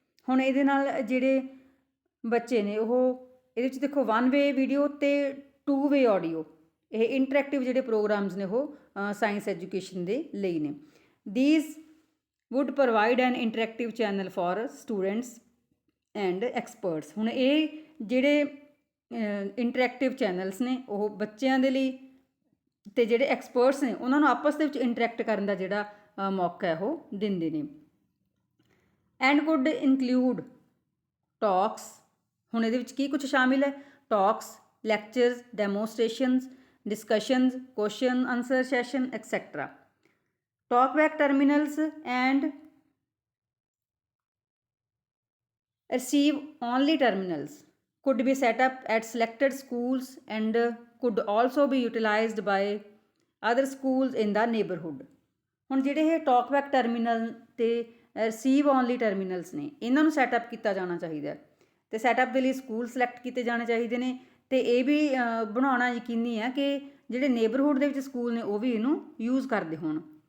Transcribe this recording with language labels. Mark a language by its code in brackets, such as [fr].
[pa] ਹੁਣ ਇਹਦੇ ਨਾਲ ਜਿਹੜੇ ਬੱਚੇ ਨੇ ਉਹ ਇਹਦੇ ਵਿੱਚ ਦੇਖੋ ਵਨ ਵੇ ਵੀਡੀਓ ਅਤੇ ਟੂ ਵੇ ਆਡੀਓ, ਇਹ ਇੰਟਰੈਕਟਿਵ ਜਿਹੜੇ ਪ੍ਰੋਗਰਾਮਸ ਨੇ ਉਹ ਸਾਇੰਸ ਐਜੂਕੇਸ਼ਨ ਦੇ ਲਈ ਨੇ। [en] These would provide an interactive channel for students and experts। [pa] ਹੁਣ ਇਹ ਜਿਹੜੇ ਇੰਟਰੈਕਟਿਵ ਚੈਨਲਸ ਨੇ ਉਹ ਬੱਚਿਆਂ ਦੇ ਲਈ ਅਤੇ ਜਿਹੜੇ ਐਕਸਪਰਟਸ ਨੇ ਉਹਨਾਂ ਨੂੰ ਆਪਸ ਦੇ ਵਿੱਚ ਇੰਟਰੈਕਟ ਕਰਨ ਦਾ ਜਿਹੜਾ ਮੌਕਾ ਹੈ ਉਹ ਦਿੰਦੇ ਨੇ। [en] and could include talks, [pa] ਹੁਣ ਇਹਦੇ ਵਿੱਚ ਕੀ ਕੁਛ ਸ਼ਾਮਿਲ ਹੈ? [en] Talks, lectures, demonstrations, discussions, question answer session etcetera. Talkback terminals and receive only terminals could be set up at selected schools and could also be utilized by other schools in the neighborhood। [pa] ਹੁਣ ਜਿਹੜੇ ਇਹ ਟਾਕਬੈਕ terminal ਅਤੇ receive only ਟਰਮੀਨਲਸ ਨੇ ਇਹਨਾਂ ਨੂੰ setup ਕੀਤਾ ਜਾਣਾ ਚਾਹੀਦਾ, ਅਤੇ ਸੈਟਅਪ ਦੇ ਲਈ ਸਕੂਲ ਸਿਲੈਕਟ ਕੀਤੇ ਜਾਣੇ ਚਾਹੀਦੇ ਨੇ, ਅਤੇ ਇਹ ਵੀ ਬਣਾਉਣਾ ਯਕੀਨੀ ਹੈ ਕਿ ਜਿਹੜੇ ਨੇਬਰਹੁੱਡ ਦੇ ਵਿੱਚ ਸਕੂਲ ਨੇ ਉਹ ਵੀ ਇਹਨੂੰ ਯੂਜ਼ ਕਰਦੇ ਹੋਣ।